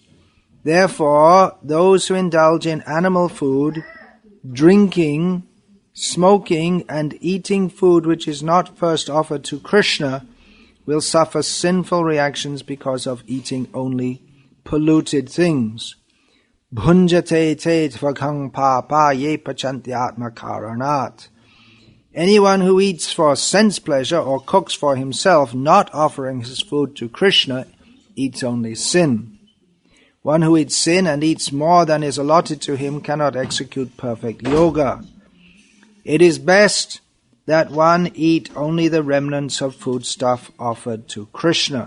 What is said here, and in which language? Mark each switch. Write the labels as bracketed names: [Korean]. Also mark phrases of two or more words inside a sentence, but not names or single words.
[English] Therefore, those who indulge in animal food, drinking, smoking, and eating food which is not first offered to Krishna will suffer sinful reactions because of eating only polluted things. [Sanskrit] भुञ्जते ते त्वघं पापा ये पचन्त्यात्मकारणात्. [English] Anyone who eats for sense pleasure or cooks for himself, not offering his food to Krishna, eats only sin. One who eats sin and eats more than is allotted to him cannot execute perfect yoga. It is best that one eat only the remnants of foodstuff offered to Krishna.